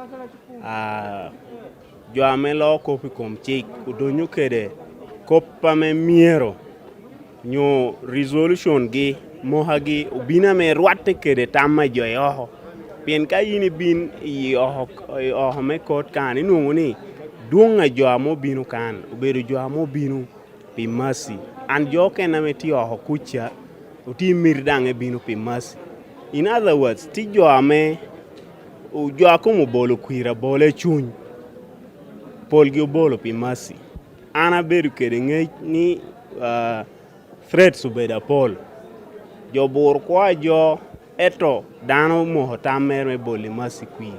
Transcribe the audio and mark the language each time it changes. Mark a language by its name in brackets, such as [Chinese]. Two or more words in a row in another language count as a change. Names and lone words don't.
[Acoli] Jo amelo kopi kom chik udonyo kede kopa me miero nyo resolution gi mohagi ubina me rwate kede tama jo yoho pien ka yini bin yoho me kot kan inungu ni duonga jo amo binu kan ubedo jo amo binu pi Mercy and jo kena me ti yoho kucha uti mirdange binu pi Mercy. [English] In other words, [Acoli] ti jo ame jo akomo bolo kwira bole chuny polgi bolo pi Mercy. Ana beru kede ngej ni threats ubeda pol. Jo bor kwa jo eto dano moho tamer me boli Mercy kwi.